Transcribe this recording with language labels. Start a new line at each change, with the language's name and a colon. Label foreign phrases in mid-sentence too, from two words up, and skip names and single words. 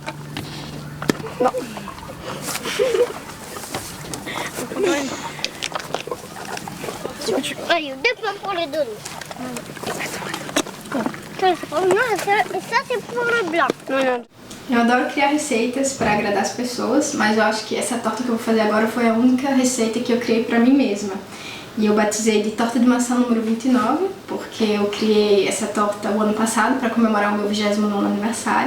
French: Non. Allez, 2 plans pour les donner. Ça, c'est pour le noir et ça c'est pour le blanc.
Portuguese: Eu adoro criar receitas para agradar as pessoas, mas eu acho que essa torta que eu vou fazer agora foi a única receita que eu criei para mim mesma. E eu batizei de torta de maçã número 29, porque eu criei essa torta o ano passado para comemorar o meu 29º aniversário.